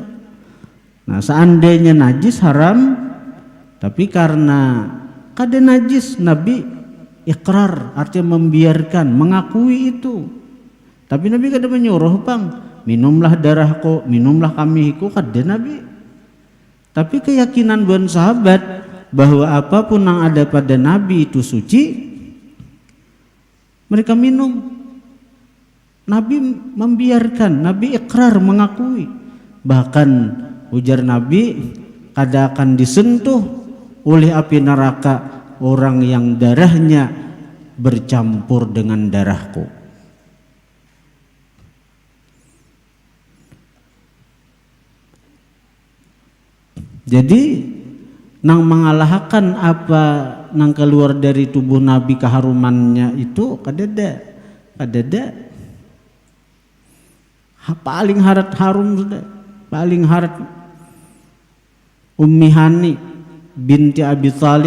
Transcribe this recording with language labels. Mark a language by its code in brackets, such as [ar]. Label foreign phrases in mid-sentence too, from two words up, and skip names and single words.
[id] Nah, seandainya najis haram, tapi karena kada najis Nabi ikrar, artinya membiarkan, mengakui itu. Tapi Nabi kada menyuruh bang, minumlah darahku, minumlah kamiku, kada Nabi. Tapi keyakinan buat sahabat bahwa apapun yang ada pada Nabi itu suci, mereka minum. Nabi membiarkan, Nabi ikrar, mengakui. Bahkan ujar Nabi, kada akan disentuh oleh api neraka orang yang darahnya bercampur dengan darahku. [bjn] Jadi nang mengalahkan apa nang keluar dari tubuh Nabi keharumannya itu kadada. Paling harat harum sudah, paling harat Ummi Hani binti Abi Thalib.